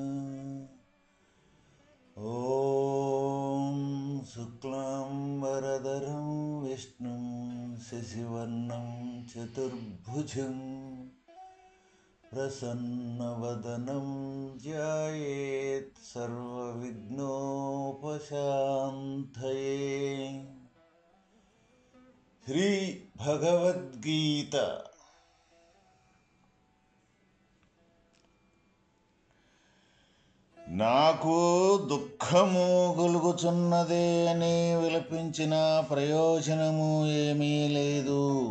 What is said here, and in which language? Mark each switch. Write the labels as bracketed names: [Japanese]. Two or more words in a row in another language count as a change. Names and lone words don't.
[Sanskrit] ॐ शुक्लाम्बरधरं विष्णुं शशिवर्णं चतुर्भुजं प्रसन्नवदनं ध्यायेत् सर्वविघ्नोपशान्तये। [Telugu] శ్రీ భగవద్గీత నాకు దుఃఖము కలుగుచున్నదే అని విలపించిన ప్రయోజనము ఏమీ లేదు.